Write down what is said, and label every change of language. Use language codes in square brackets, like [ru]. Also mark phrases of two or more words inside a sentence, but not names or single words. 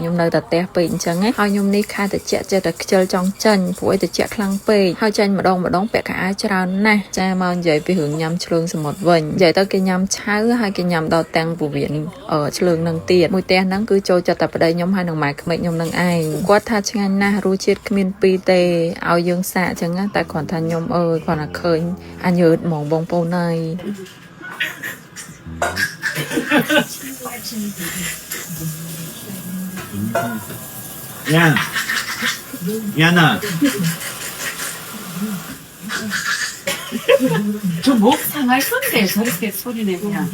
[km] ខ្ញុំនៅតែផ្ទះពេកអញ្ចឹងហើយខ្ញុំនេះខែតិចចេះតែខ្ជិលចង់ចាញ់ព្រោះអីតិចខ្លាំងពេកហើយចាញ់ម្ដងពាក់ខោអាវច្រើនណាស់ចាមកនិយាយពីរឿងញ៉ាំឆ្លើងសមុទ្រវិញនិយាយទៅគេញ៉ាំឆៅហើយគេញ៉ាំដល់ទាំងពវៀនឆ្លើងនឹងទៀតមួយផ្ទះហ្នឹងគឺចូលចិត្តតែប្តីខ្ញុំហើយនឹងម៉ែក្មេកខ្ញុំនឹងឯងគាត់ថាឆ្ងាញ់ណាស់រសជាតិគ្មានពីរទេឲ្យយើងសាកអញ្ចឹងតែគ្រាន់ថាខ្ញុំគ្រាន់តែឃើញអញើតហ្មងបងប្អូនហើយ [ko] 야나 저 목 상할 건데 저렇게 소리 내면